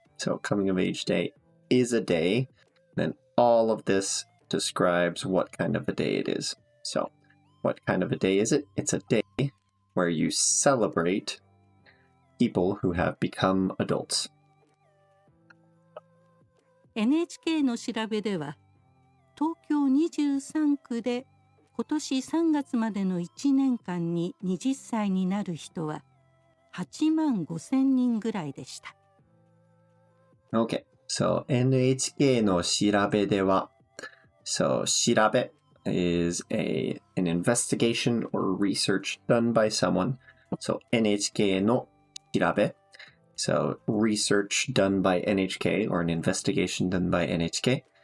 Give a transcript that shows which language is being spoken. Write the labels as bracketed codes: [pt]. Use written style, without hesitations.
[en] So coming of age day is a day. Then all of this describes what kind of a day it is. So what kind of a day is it? It's a day where you celebrate people who have become adults. [ja] NHK の調べでは、東京23区で今年3月までの1年間に20歳になる人は8万5千人ぐらいでした。 [en] Okay, so [ja] NHK の調べでは、 [en] so 調べ is an investigation or research done by someone. So [ja] NHK の調べ [en] So research done by NHK or an investigation done by NHK.